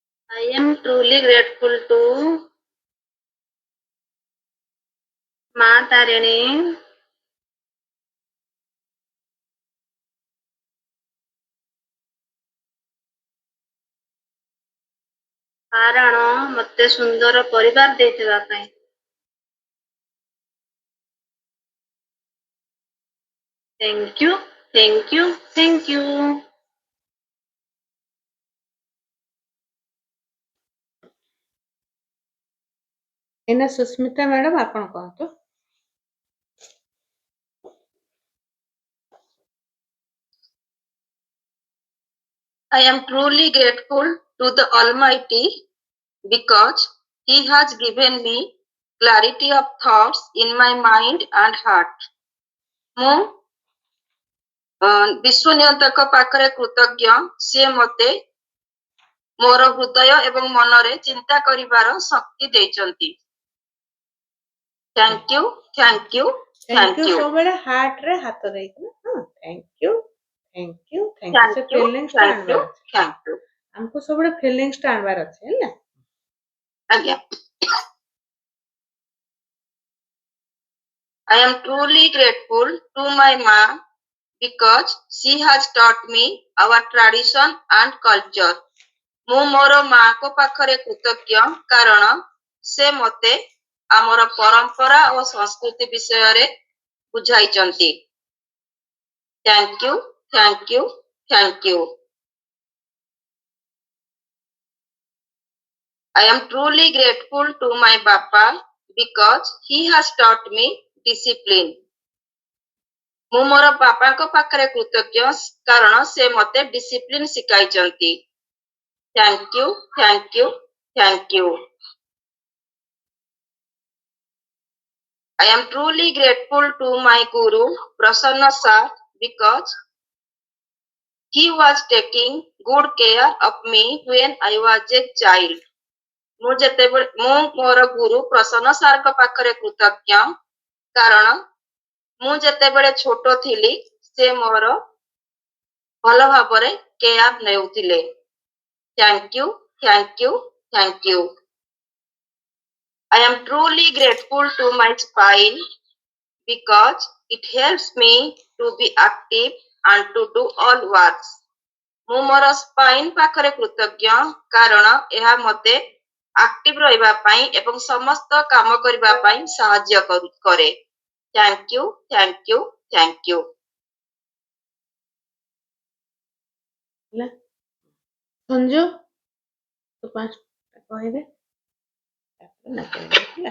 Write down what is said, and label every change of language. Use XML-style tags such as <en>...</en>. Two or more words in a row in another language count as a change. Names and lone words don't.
<en>I am truly grateful to Ma Tarini,</en> <or>କାରଣ ମୋତେ ସୁନ୍ଦର ପରିବାର ଦେଇଥିବା ପାଇଁ।</or> <en>Thank you, thank you, thank you.</en> <or>ଏଇନା ସୁସ୍ମିତା ମ୍ୟାଡାମ ଆପଣ କୁହନ୍ତୁ।</or> <en>I am truly grateful to the Almighty because He has given me clarity of thoughts in my mind and heart.</en> <or>ମୁଁ ବିଶ୍ୱନିୟନ୍ତକ ପାଖରେ କୃତଜ୍ଞ, ସିଏ ମୋତେ ମୋର ହୃଦୟ ଏବଂ ମନରେ ଚିନ୍ତା କରିବାର ଶକ୍ତି ଦେଇଛନ୍ତି।</or> <en>Thank you, thank you, Thank you Thank you,</en> <or>ସବୁବେଳେ ହାର୍ଟ ରେ ହାତ ଦେଇକି ହଁ</or> <en>thank you thank you thank you.</en> <or>ସେ</or> <en>Thank you,</en> <or>ଫିଲିଙ୍ଗସ୍ ଟା</or> <en>Thank you,</en> <or>ଆଣିବାର ଅଛି।</or> <en>Thank you.</en> <or>ଆମକୁ ସବୁବେଳେ ଫିଲିଙ୍ଗସ୍ ଟା ଆଣିବାର ଅଛି ହେଲା। ଆଜ୍ଞା।</or> <en>I am truly grateful to my mom because she has taught me our tradition and culture.</en> <or>ମୁଁ ମୋର ମାଙ୍କ ପାଖରେ କୃତଜ୍ଞ କାରଣ ସେ ମୋତେ ଆମର ପରମ୍ପରା ଓ ସଂସ୍କୃତି ବିଷୟରେ ବୁଝାଇଛନ୍ତି।</or> <en>Thank you, thank you, thank you. I am truly grateful to my Papa because he has taught me discipline.</en> <or>ମୁଁ ମୋର ବାପାଙ୍କ ପାଖରେ କୃତଜ୍ଞ କାରଣ ସେ ମୋତେ ଡିସିପ୍ଲିନ ଶିଖାଇଛନ୍ତି।</or> <en>Thank you, thank you, thank you. I am truly grateful to my Guru Prasanna Sir because he was taking good care of me when I was a child.</en> <or>ମୁଁ ମୋର ଗୁରୁ ପ୍ରସନ୍ନ ସାରଙ୍କ ପାଖରେ କୃତଜ୍ଞ କାରଣ ମୁଁ ଯେତେବେଳେ ଛୋଟ ଥିଲି ସେ ମୋର ଭଲ ଭାବରେ କେୟାର ନେଉଥିଲେ।</or> <en>Thank you, thank you, thank you. I am truly grateful to my spine because it helps me to be active and to do all works.</en> <or>ମୁଁ ମୋର ସ୍ପାଇନ୍ ପାଖରେ କୃତଜ୍ଞ କାରଣ ଏହା ମୋତେ ଆକ୍ଟିଭ ରହିବା ପାଇଁ ଏବଂ ସମସ୍ତ କାମ କରିବା ପାଇଁ ସାହାଯ୍ୟ କରେ।</or> <en>Thank you, thank you, thank you.</en> <or>ହେଲା ସଞ୍ଜୁ ତୁ 5ଟା କହିଦେ ତାପରେ ନା କହିବେ ହେଲା।</or>